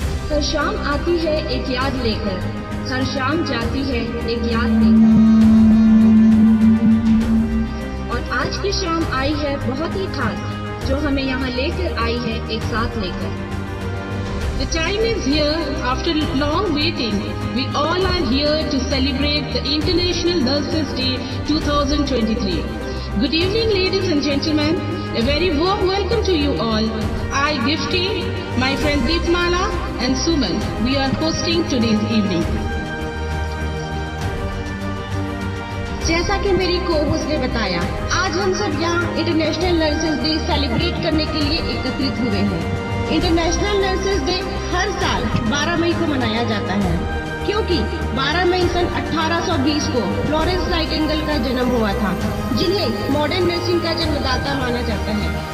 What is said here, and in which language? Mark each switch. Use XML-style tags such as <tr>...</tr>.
<hi>हर शाम आती है एक याद लेकर, हर शाम जाती है एक याद लेकर, और आज की शाम आई है बहुत ही खास, जो हमें यहाँ लेकर आई है एक साथ लेकर।</hi> <en>The time is here. After long waiting, we all are here to celebrate the International Nurses Day 2023. Good evening, ladies and gentlemen. A very warm welcome to you all. I, Gifty, my friend Deepmala and Suman, we are hosting today's evening.</en> <hi>जैसा कि मेरी co-host ने बताया, आज हम सब यहाँ international nurses day celebrate करने के लिए एकत्रित हुए हैं। इंटरनेशनल नर्सेज डे हर साल 12 मई को मनाया जाता है, क्योंकि 12 मई सन 1820 को फ्लोरेंस नाइटिंगेल का जन्म हुआ था, जिन्हें मॉडर्न नर्सिंग का जन्मदाता माना जाता है।</hi>